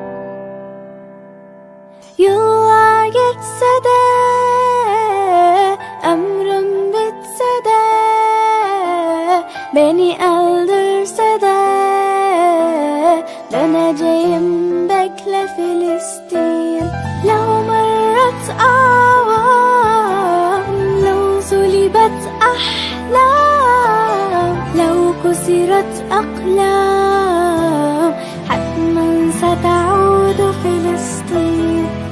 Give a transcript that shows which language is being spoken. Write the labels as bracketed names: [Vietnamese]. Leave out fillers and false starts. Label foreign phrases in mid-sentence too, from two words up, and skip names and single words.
[English] You are yesterday Many elders said [Turkish] döneceğim bekle Filistin. [Arabic] لو مرت أعوام لو صلبت أحلام لو كسرت أقلام حتما ستعود فلسطين.